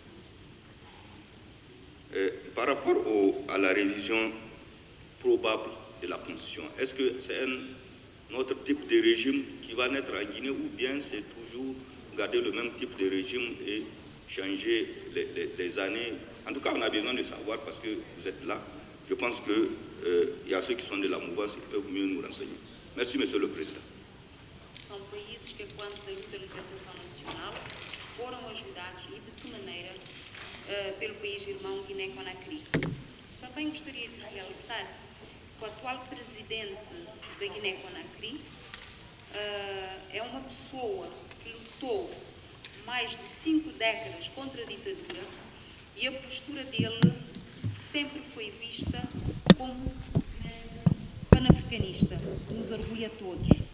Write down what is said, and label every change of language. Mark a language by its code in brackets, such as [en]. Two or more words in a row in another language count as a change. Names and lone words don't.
[fr] Par rapport à la révision probable de la Constitution, est-ce que c'est un autre type de régime qui va naître en Guinée ou bien c'est toujours garder le même type de régime et changer les années? En tout cas, on a besoin de savoir parce que vous êtes là. Je pense qu'il y a ceux qui sont de la mouvance qui peuvent mieux nous renseigner. Merci, Monsieur le Président. [pt] São países que, quanto da luta de libertação nacional, foram ajudados e de que maneira pelo país irmão Guiné-Conakry. Também gostaria de realçar que o atual presidente da Guiné-Conakry é uma pessoa que lutou mais de 5 décadas contra a ditadura e a postura dele sempre foi vista como pan-africanista, que nos orgulha a todos.